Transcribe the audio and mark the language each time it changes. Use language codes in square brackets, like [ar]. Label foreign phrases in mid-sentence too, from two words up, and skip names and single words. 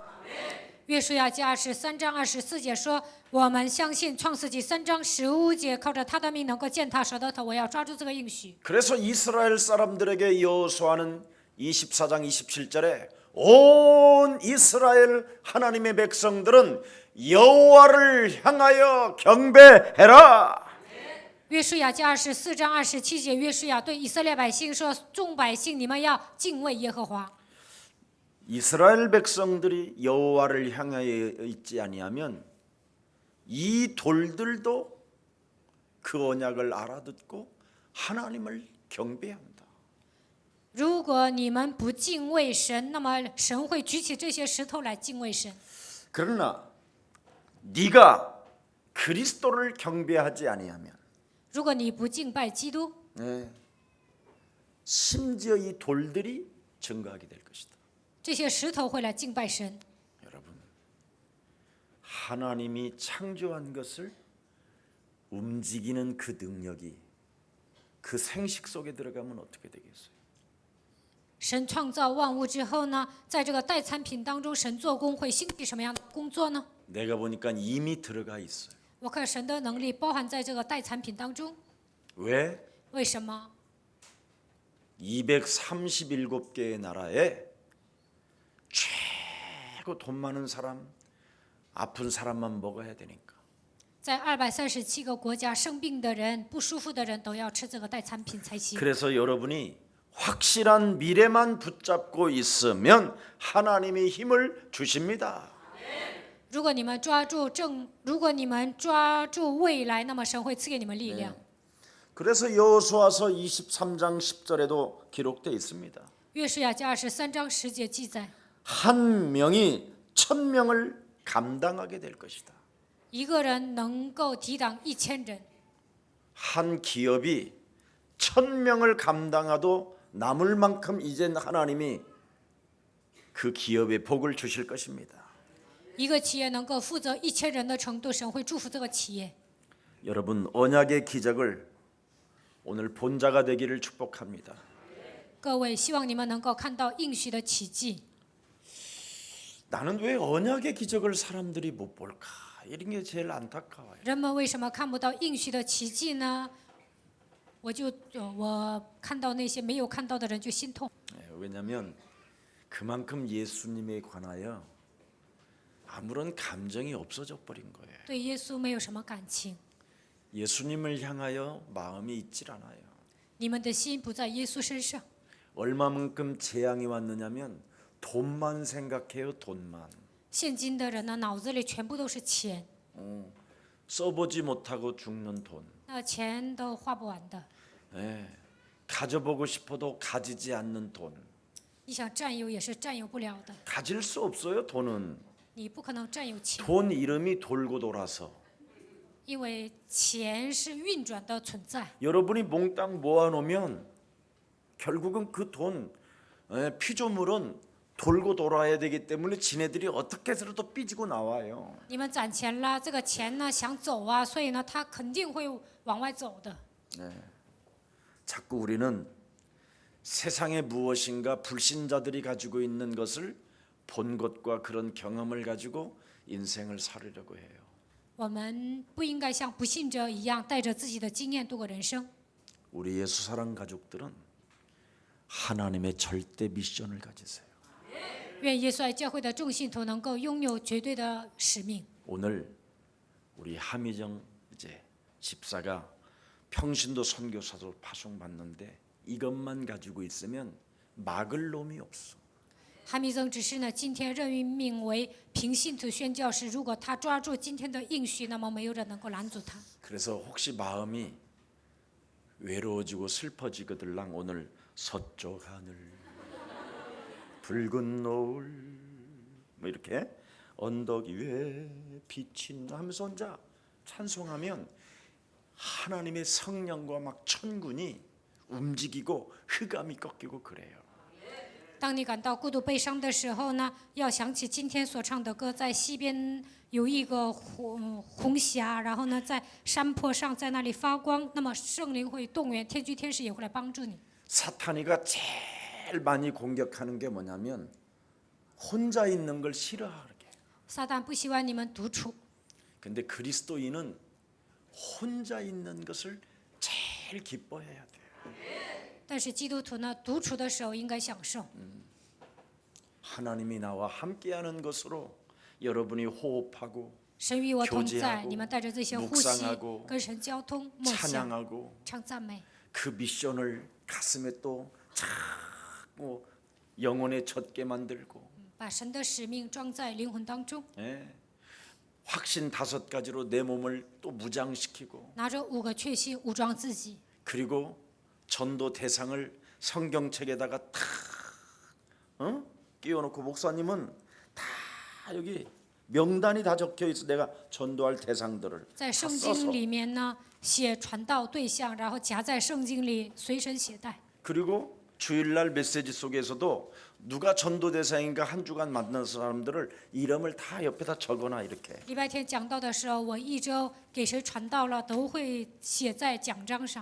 [zh] 约书亚记23章24节说：“我们相信创世纪3章15节，靠着他的命能够践踏蛇的头。我要抓住这个应许。” [ko] 그래서 이스라엘 사람들에게 여호수아는 24장 27절에 온 이스라엘 하나님의 백성들은 여호와를 향하여 경배해라. [zh] 约书亚记24章27节，约书亚对以色列百姓说：“众百姓，你们要敬畏耶和华。” [ko] 이스라엘 백성들이 여호와를 향하여 있지 아니하면 이 돌들도 그 언약을 알아듣고 하나님을 경배한다. [zh] 如果你们不敬畏神，那么神会举起这些石头来敬畏神。 [ko] 그러나 네가 그리스도를 경배하지 아니하면 [zh] 如果你不敬拜基督， [ko] 심지어 이 돌들이 증거하게 될 것이다. [zh] 这些石头会来敬拜神。 [ko] 여러분, 하나님이 창조한 것을 움직이는 그 능력이 그 생식 속에 들어가면 어떻게 되겠어요? [zh] 神创造万物之后呢，在这个代产品当中，神做工会兴起什么样的工作呢？ [ko] 내가 보니까 이미 들어가 있어요. [zh] 我看神的能力包含在这个代产品当中。 [ko] 왜? [zh] 为什么？ [ko] 237개의 나라에 최고 돈 많은 사람, 아픈 사람만 먹어야 되니까. [zh] 在237个国家，生病的人、不舒服的人都要吃这个代产品才行。 [ko] 그래서 여러분이 확실한 미래만 붙잡고 있으면 하나님이 힘을 주십니다. [zh] 如果你们抓住未来，那么神会赐给你们力量。 [ko] 그래서 여호수아서 23장 10절에도 기록되어 있습니다. [zh] 约书亚记23章10节记载， [ko] 한 명이 1000명을 감당하게 될 것이다. [zh] 一个人能够抵挡1000人。 [ko] 한 기업이 1000명을 감당하도 남을 만큼 이젠 하나님이 그 기업에 복을 주실 것입니다. [zh] 一个企业能够负责1000人的程度，神会祝福这个企业。 [ko] 여러분, 언약의 기적을 오늘 본자가 되기를 축복합니다. [zh] 各位，希望你们能够看到应许的奇迹。 [ko] 나는 왜 언약의 기적을 사람들이 못 볼까? 이런 게 제일 안타까워요. [zh] 人们为什么看不到应许的奇迹呢？我看到那些没有看到的人就心痛， [ko] 왜냐하면 그만큼 예수님에 관하여 아무런 감정이 없어져 버린 거예요. [zh] 对耶稣没有什么感情。 [ko] 예수님을 향하여 마음이 있질 않아요. [zh] 你们的心不在耶稣身上。 [ko] 얼마만큼 재앙이 왔느냐면 돈만 생각해요. 돈만. [zh] 现今的人呢，脑子里全部都是钱， [ko] 써보지 못하고 죽는 돈. [zh] 那钱都花不完的。 [ko] 가져보고 싶어도 가지지 않는 돈. [zh] 你想占有也是占有不了的， [ko] 가질 수 없어요. 돈은. [zh] 你不可能占有钱， [ko] 돈 이름이 돌고 돌아서. [zh] 因为钱是运转的存在。 [ko] 여러분이 몽땅 모아놓으면 결국은 그 돈, 피조물은 돌고 돌아야 되기 때문에 지네들이 어떻게 해서라도 삐지고 나와요. [zh] 你们攒钱了，这个钱呢想走啊，所以呢，他肯定会往外走的。 [ko] 자꾸 우리는 세상에 무엇인가 불신자들이 가지고 있는 것을 본 것과 그런 경험을 가지고 인생을 살으려고 해요. [zh] 我们不应该像不信者一样，带着自己的经验度过人生。 [ko] 우리 예수 사랑 가족들은 하나님의 절대 미션을 가지세요. [zh] 愿耶稣爱教会的众信徒能够拥有绝对的使命。 [ko] 오늘 우리 하미정 이제 집사가 평신도 선교사도 파송받는데 이것만 가지고 있으면 막을 놈이 없어. [zh] 韩密宗只是呢，今天任命为平信徒宣教士。如果他抓住今天的应许，那么没有人能够拦阻他。 [ko] 그래서 혹시 마음이 외로워지고 슬퍼지거들랑 오늘 서쪽 하늘 붉은 노을 뭐 이렇게 언덕 위에 비친 하면서 혼자 찬송하면 하나님의 성령과 막 천군이 움직이고 흑암이 꺾이고 그래요. [zh] 当你感到孤独悲伤的时候呢，要想起今天所唱的歌，在西边有一个红霞，然后呢，在山坡上，在那里发光。那么圣灵会动员，天军天使也会来帮助你。 [ko] 사탄이가 제일 많이 공격하는 게 뭐냐면 혼자 있는 걸 싫어하게. [zh] 撒旦不喜欢你们独处， [ko] 근데 그리스도인은 혼자 있는 것을 제일 기뻐해야 돼요. [zh] 但是基督徒呢，独处的时候应该享受。 [ko] 하나님이 나와 함께하는 것으로 여러분이 호흡하고 [zh] 神与我同在， [ko] 교제하고 [zh] 你们带着这些呼吸 [ko] 묵상하고 ， [zh] 跟神交通、默想、 [ko] 찬양하고 [zh] 唱赞美， [ko] 그 미션을 가슴에 또 자꾸 영혼에 젖게 만들고 [zh] 把神的使命装在灵魂当中， [ko] 예. 확신 5가지로 내 몸을 또 무장시키고 [zh] 拿着5个确信武装自己， [ko] 그리고 전도 대상을 성경책에다가 다 끼워놓고 목사님은 다 여기 명단이 다 적혀 있어. 내가 전도할 대상들을 [zh] 在 [ko] 다 [zh] 圣 [ko] 써서 [zh] 经里面呢写传道对象，然后夹在圣经里随身携带。 [ko] 그리고 주일날 메시지 속에서도 누가 전도 대상인가 한 주간 만난 사람들을 이름을 다 옆에다 적어놔 이렇게. [zh] 礼拜天讲道的时候，我一周给谁传道了，都会写在奖章上。